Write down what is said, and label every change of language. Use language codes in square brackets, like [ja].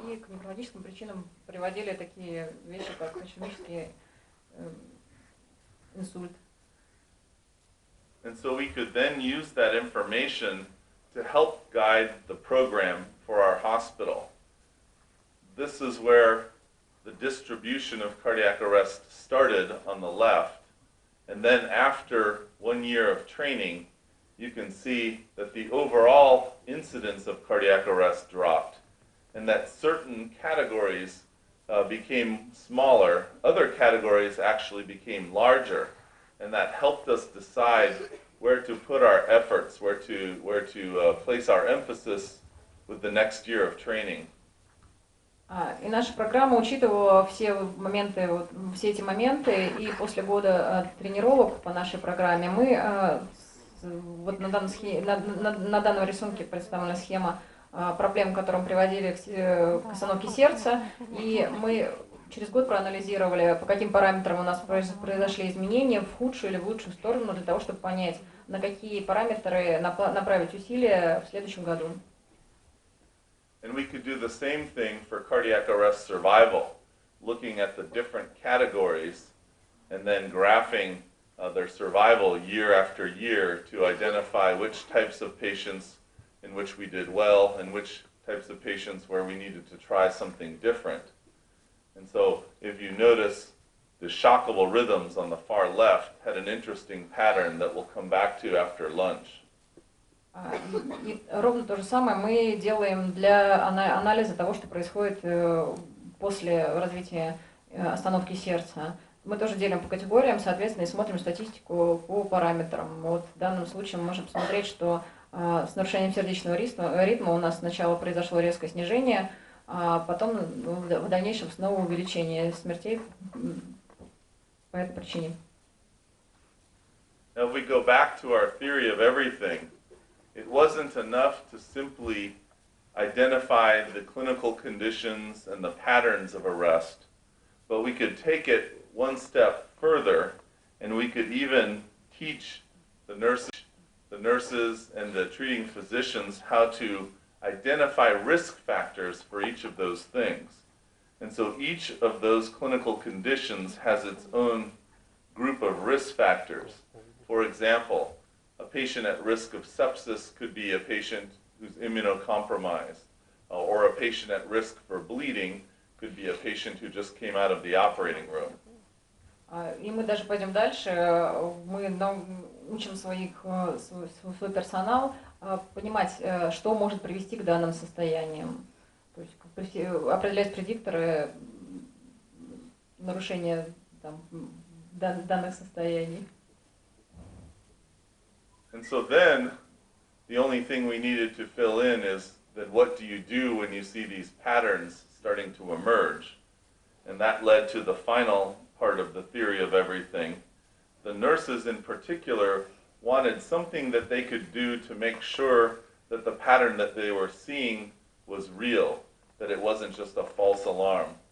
[ru] И к неврологическим причинам приводили такие вещи, как ишемический инсульт. [en] And so we could then use that information to help guide the program for our hospital. This is where the distribution of cardiac arrest started on the left, And then after 1 year of training, you can see that the overall incidence of cardiac arrest dropped, and that certain categories became smaller, other categories actually became larger, and that helped us decide where to put our efforts, where to place our emphasis with the next year of training. [ru] И наша программа учитывала все моменты, все эти моменты, и после года тренировок по нашей программе мы, вот на данном рисунке представлена схема проблем, к которым приводили к остановке сердца, и мы через год проанализировали, по каким параметрам у нас произошли изменения в худшую или в лучшую сторону, для того, чтобы понять, на какие параметры направить усилия в следующем году. [en] And we could do the same thing for cardiac arrest survival, looking at the different categories and then graphing their survival year after year to identify which types of patients in which we did well and which types of patients where we needed to try something different. And so if you notice, the shockable rhythms on the far left had an interesting pattern that we'll come back to after lunch. [ru] И ровно то же самое мы делаем для анализа того, что происходит после развития остановки сердца. Мы тоже делим по категориям, соответственно, и смотрим статистику по параметрам. Вот в данном случае мы можем посмотреть, что с нарушением сердечного ритма у нас сначала произошло резкое снижение, а потом в дальнейшем снова увеличение смертей по этой причине. [en] Now, if we go back to our theory of everything, it wasn't enough to simply identify the clinical conditions and the patterns of arrest, but we could take it one step further, and we could even teach the nurses and the treating physicians how to identify risk factors for each of those things. And so each of those clinical conditions has its own group of risk factors. For example, a patient at risk of sepsis could be a patient who's immunocompromised, or a patient at risk for bleeding could be a patient who just came out of the operating room. [ru] И мы даже пойдем дальше, мы учим свой персонал понимать, что может привести к данным состояниям, то есть определять предикторы нарушения данных состояний. [en] And so then, the only thing we needed to fill in is that what do you do when you see these patterns starting to emerge? And that led to the final part of the theory of everything. The nurses in particular wanted something that they could do to make sure that the pattern that they were seeing was real, that it wasn't just a false alarm.